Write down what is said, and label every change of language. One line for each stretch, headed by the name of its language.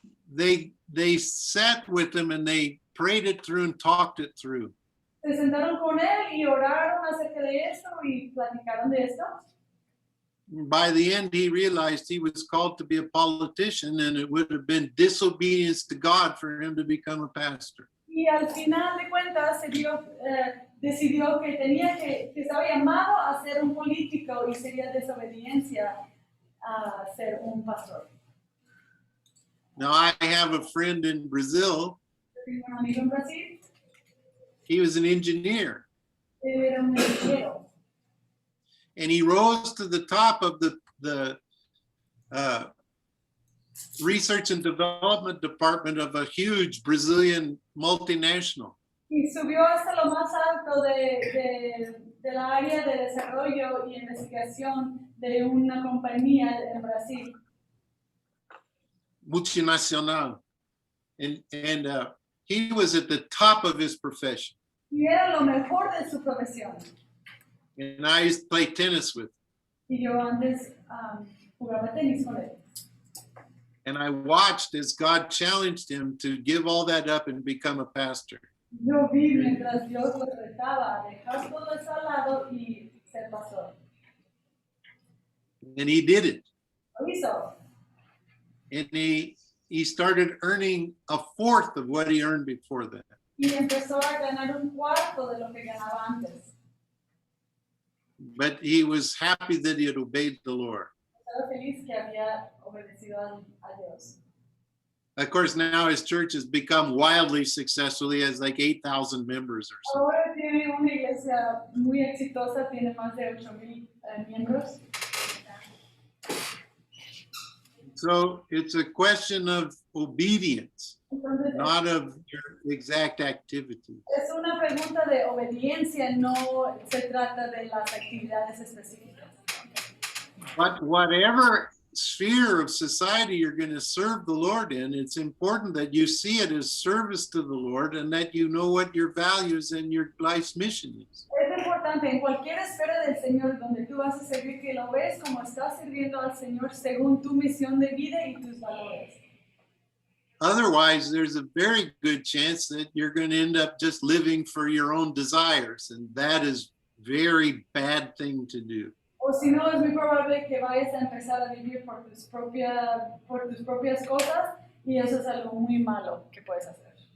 English: they sat with him and they prayed it through and talked it through.
Spanish: se sentaron con él y oraron acerca de esto y platicaron de esto.
English: By the end, he realized he was called to be a politician and it would have been disobedience to God for him to become a pastor.
Spanish: Y al final de cuentas decidió que estaba llamado a ser un político y sería desobediencia a ser un pastor.
English: Now, I have a friend in Brazil.
Spanish: Yo tengo un amigo en Brasil,
English: He was an engineer
Spanish: él era un ingeniero.
English: and he rose to the top of the research and development department of a huge Brazilian multinational.
Spanish: Y subió hasta lo más alto de la área de desarrollo y investigación de una compañía en Brasil. Multinacional.
English: And he was at the top of his profession.
Spanish: Y era lo mejor de su profesión.
English: And I used to play tennis with him.
Spanish: Y yo antes jugaba tenis con él.
English: And I watched as God challenged him to give all that up and become a pastor.
Spanish: Yo vi mientras Dios lo retaba a dejar todo eso al lado y ser pastor.
English: And he did it.
Spanish: Lo hizo.
English: And he started earning a fourth of what he earned before that.
Spanish: Y empezó a ganar un cuarto de lo que ganaba antes.
English: But he was happy that he had obeyed the Lord.
Spanish: Estaba feliz que había obedecido a Dios.
English: Of course, now his church has become wildly successful. He has like 8,000 members or something.
Spanish: Ahora tiene una iglesia muy exitosa, tiene más de 8,000 miembros.
English: So it's a question of obedience,
Spanish: Entonces,
English: not of your exact activity.
Spanish: es una pregunta de obediencia, no se trata de las actividades específicas.
English: But whatever sphere of society you're going to serve the Lord in, it's important that you see it as service to the Lord and that you know what your values and your life's mission is.
Spanish: Es importante en cualquier esfera del Señor donde tú vas a servir que lo ves como estás sirviendo al Señor según tu misión de vida y tus valores.
English: Otherwise, there's a very good chance that you're going to end up just living for your own desires, and that is very bad thing to do.
Spanish: O si no, es muy probable que vayas a empezar a vivir por tus propias cosas y eso es algo muy malo que puedes hacer.